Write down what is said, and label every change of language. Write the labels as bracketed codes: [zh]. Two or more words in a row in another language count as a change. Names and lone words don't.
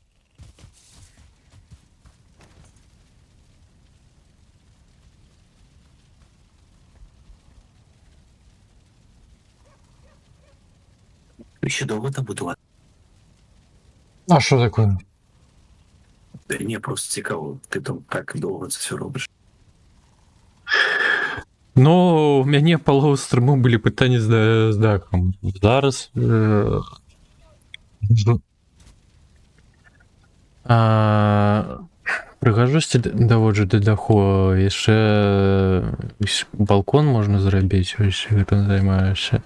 [uk] Ви ще довго там будувати? А що таке? Ні, просто цікаво. Ти там так довго це все робиш. Ну, [be] у мяне палову стрыму былі пытанні з дахам. Зараз прыгажосці даводжу да даху, яшчэ балкон можна зрабіць, ось гэтым займаюся.